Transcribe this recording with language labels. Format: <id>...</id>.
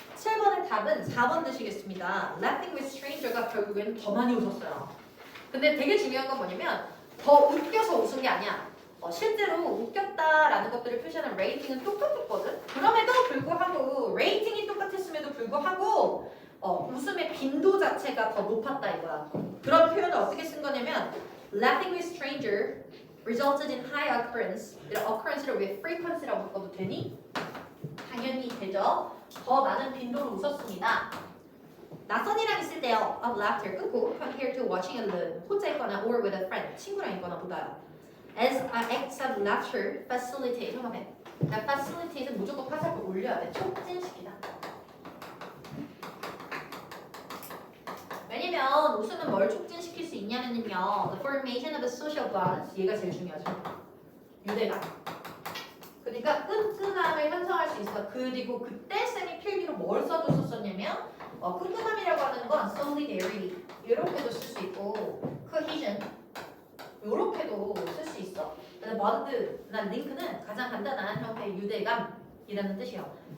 <ko>7번의 답은 4번 되시겠습니다.</ko> <en>Laughing with stranger</en> <ko>가 결국에는 더 많이 웃었어요. 근데 되게 중요한 건 뭐냐면 더 웃겨서 웃은 게 아니야. 실제로 웃겼다라는 것들을 표시하는 레이팅은 똑같았거든. 그럼에도 불구하고 레이팅이 똑같았음에도 불구하고 웃음의 빈도 자체가 더 높았다 이거야. 그런 표현을 어떻게 쓴 거냐면</ko> <en>Laughing with stranger resulted in high occurrence.</en> <ko>occurrence를 왜 frequency라고 바꿔도 되니? 당연히 되죠. 더 많은 빈도로 웃었습니다. 낯선이랑 있을 때요.</ko> <en>of laughter</en> <ko>끊고</ko> <en>compared to watching alone</en> <ko>혼자 있거나</ko> <en>or with a friend</en> <ko>친구랑 있거나 보다요.</ko> <en>as acts of laughter facilitate</en> <ko>통합해. facilitate은 무조건 화살표 올려야 돼. 촉진시키다. 왜냐면 웃음은 뭘 촉진시킬 수 있냐면요.</ko> <en>The formation of a social bonds</en> <ko>얘가 제일 중요하죠. 유대감. 그러니까 끈끈함을 형성할 수 있어. 그리고 그때 쌤이 필기로 뭘 써줬었냐면 끈끈함이라고 하는 건 solidarity 이렇게도 쓸 수 있고 cohesion 이렇게도 쓸 수 있어. bond나 링크는 가장 간단한 형태의 유대감이라는 뜻이에요.</ko>